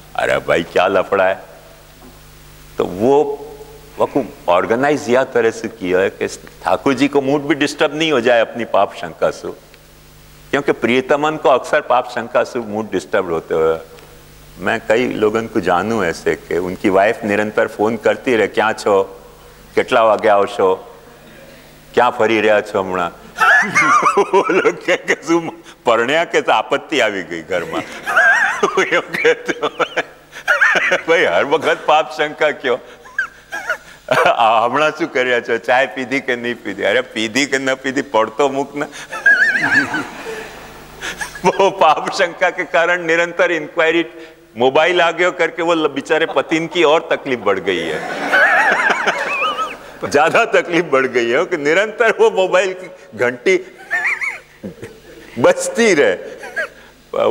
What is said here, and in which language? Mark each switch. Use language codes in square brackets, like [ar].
[hi] अरे भाई क्या लफड़ा है। तो वो ऑर्गेनाइज या तरह से किया है कि ठाकुर जी को मूड भी डिस्टर्ब नहीं हो जाए अपनी पाप शंका से, क्योंकि प्रियतमन को अक्सर पाप शंका से मूड डिस्टर्ब होते हुए मैं कई लोगों को जानू ऐसे कि उनकी वाइफ निरंतर फोन करती रहे, क्या छो, [gu] કેટલા વાગે આવશો, ક્યાં ફરી રહ્યા છો હમણાં। [hi] वो लोग [gu] કે શું પરણ્યા કે આપત્તિ આવી ગઈ ઘરમાં। એમ કહેતો ભાઈ હર વખત પાપ શંકા ક્યો, હમણાં શું કર્યા છો, ચાય પીધી કે નહીં પીધી? અરે પીધી કે ન પીધી પડતો મૂક ને। [hi] वो पाप शंका के कारण निरंतर इंक्वायरी मोबाइल आ गया करके वो बेचारे पतिन की और तकलीफ बढ़ गई है। ज्यादा तकलीफ बढ़ गई है कि निरंतर वो मोबाइल की घंटी बजती रहे।